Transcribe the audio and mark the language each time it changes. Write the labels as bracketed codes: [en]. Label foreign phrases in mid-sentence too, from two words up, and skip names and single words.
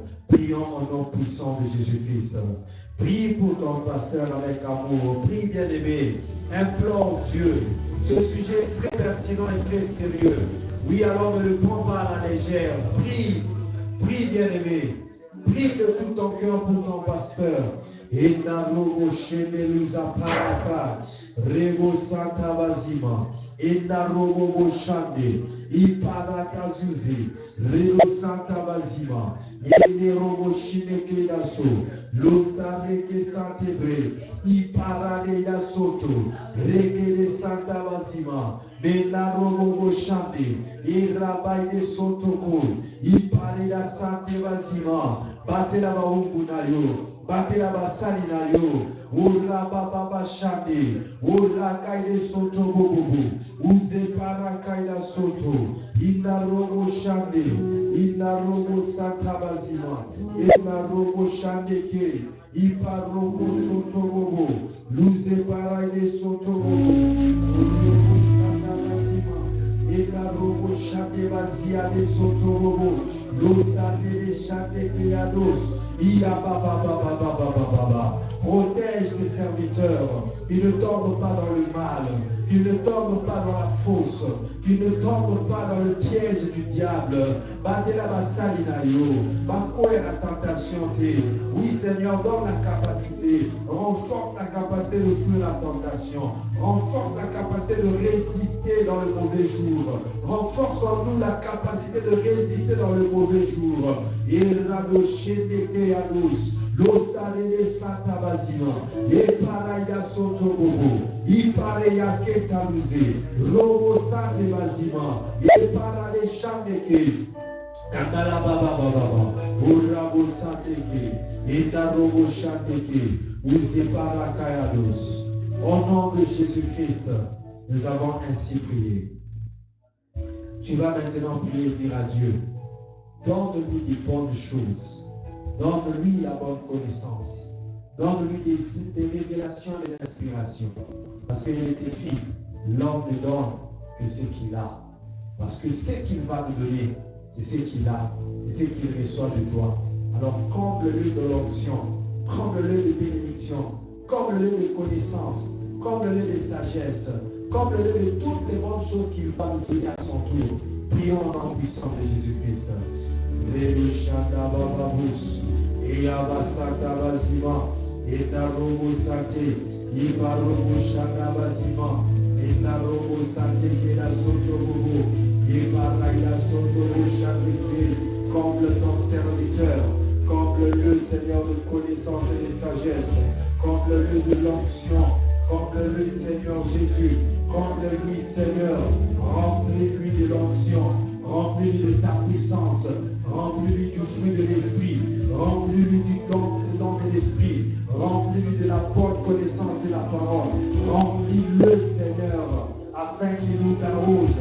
[fr] Prions au nom puissant de Jésus-Christ. Prie pour ton pasteur avec amour. Prie, bien-aimé. Implore Dieu. Ce sujet est très pertinent et très sérieux. Oui, alors ne le prends pas à la légère. Prie. Prie, bien-aimé. Prie de tout ton cœur pour ton pasteur. Et Narobo Shemeluza Paraka, Rebo Santa Bazima, et Narobo Shande, Iparakazuzi, Rebo Santa Bazima, Yenerobo Shineke Daso, Lostareke Santebre, Iparade Yasoto, Reke de Santa Bazima, Menarobo Shande, Irabai de Sotoko, Iparida Sante Bazima, Batela Baumbunayo. Batela basali na yo, ura baba shande, ura kaide soto bobo, uze para kaida soto, ina robo shande, ina robo santa bazima, ina robo shande ke, ipa robo soto bobo, luze para ide soto bobo, robo shanda bazima, ina robo shande bazia de soto bobo, los de shande ke ados. Protège les serviteurs, qu'ils ne tombent pas dans le mal, qu'ils ne tombent pas dans la fausse, qu'ils ne tombent pas dans le piège du diable. La tentation. Oui, Seigneur, donne la capacité, renforce la capacité de fuir la tentation, renforce la capacité de résister dans le mauvais jour, renforce en nous la capacité de résister dans le mauvais jour. L'ostarele santa bazima, et paraïda soto bobo, y pareya ketaluze, robo sante bazima, et parade chandeke, kandala baba baba, urabo santeke, et robo chandeke, uze parakayados. Au nom de Jésus-Christ, nous avons ainsi prié. Tu vas maintenant prier et dire à Dieu, donne-lui des bonnes choses. Donne-lui la bonne connaissance. Donne-lui des révélations, des inspirations. Parce qu'il est écrit, l'homme ne donne que ce qu'il a. Parce que ce qu'il va nous donner, c'est ce qu'il a, c'est ce qu'il reçoit de toi. Alors comble-le de l'onction, comble-le de bénédiction, comble-le de connaissance, comble-le de sagesse, comble-le de toutes les bonnes choses qu'il va nous donner à son tour. Prions en nom puissant de Jésus-Christ. Rebushanda bababus, Eyabasata bazima, Etarobo sate, Ibarobo shanda bazima, Etarobo sate kela soto bobo, Ibaraya soto boshandeke, comble ton serviteur, comble-le Seigneur de connaissance et de sagesse, comble-le de l'onction, comble-le Seigneur Jésus, comble-lui Seigneur, remplis-lui de l'onction, remplis-lui de ta puissance, remplis-lui du fruit de l'esprit, remplis-lui du don de l'esprit, remplis-lui de la bonne connaissance de la parole, remplis-le Seigneur, afin qu'il nous arrose.